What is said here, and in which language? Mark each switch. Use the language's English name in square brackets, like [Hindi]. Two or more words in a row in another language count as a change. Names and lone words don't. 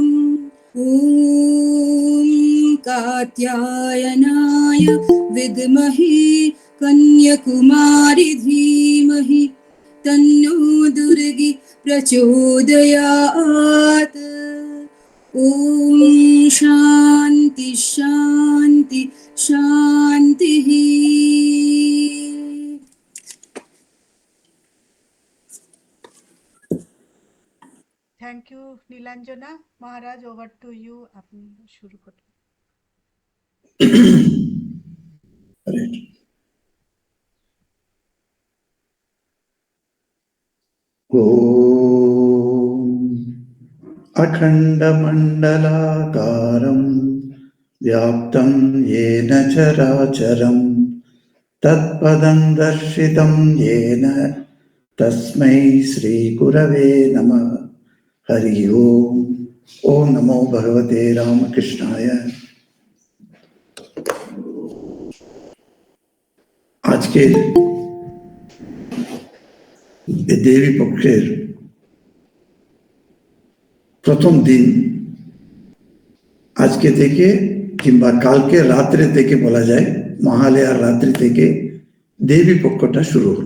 [Sanskrit] ॐ कात्यायनाय विद्महे कन्याकुमारी धीमहि तन्नो दुर्गी प्रचोदयात्। ॐ शान्ति शान्ति शान्तिः। [English] thank you নীলাঞ্জনা। [Bangla] মহারাজ, [English] over to you, [Bangla] আপনি শুরু করুন। [Sanskrit] अखण्डमण्डलाकारं व्याप्तं येन चराचरं तत्पदं दर्शितं येन तस्मै श्रीगुरवे नमः। हरि ओम। ओम नमो भगवते रामकृष्णाय। [Bangla] আজকের দেবী পক্ষের প্রথম দিন আজকে থেকে কিংবা কালকে রাত্রে থেকে বলা যায়, মহালয়ার রাত্রি থেকে দেবী পক্ষটা শুরু হলো।